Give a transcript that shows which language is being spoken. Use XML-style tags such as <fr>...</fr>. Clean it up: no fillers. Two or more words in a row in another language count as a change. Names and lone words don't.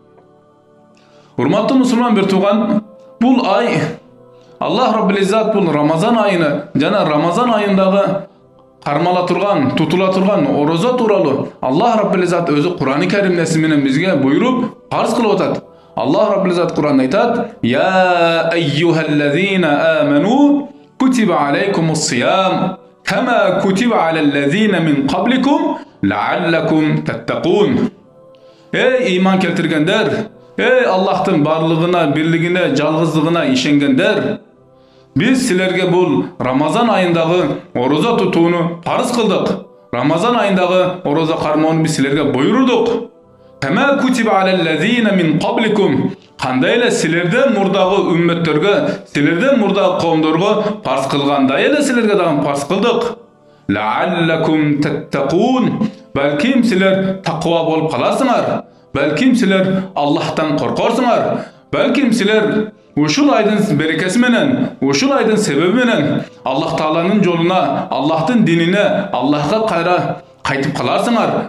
<ky>Урматтуу мусулман бир тууган, бул ай Аллах Раббул Иззат бул Рамазан айыны жана Рамазан айындагы кармала турган, тутула турган орозо тууралуу Аллах Раббул Иззат өзү Кур'ан-ы Каримде сиз менен бизге буйруп, фарз кылып атат. Аллах Раббул Иззат Кур'анда айтат:</ky> <ar>"يا أيها الذين آمنوا كتب عليكم الصيام كما كتب على الذين من قبلكم لعلكم تتقون."</ar> <ky>Эй иман келтиргендер, эй Аллахтын барлыгына, бирлигине, жалгыздыгына ишенгендер, биз силерге бул Рамазан айындагы орозо тутууну фарз кылдык. Рамазан айындагы орозо кармоону биз силерге буйрудук.</ky> <ar>كما كتب على الذين من قبلكم,</ar> <ky>кандай эле силерден мурдагы үммөттөргө, силерден мурдагы коомдорго фарз кылгандай эле силерге дагы фарз кылдык.</ky> <ar>لعلكم تتقون,</ar> <ky>балким силер таква болуп каласыңар. Балким силер Аллахтан коркорсуңар. Балким силер ушул айдын берекеси менен, ушул айдын себеби менен Аллах Тааланын жолуна, Аллахтын динине, Аллахка кайра кайтып каларсыңар.</ky>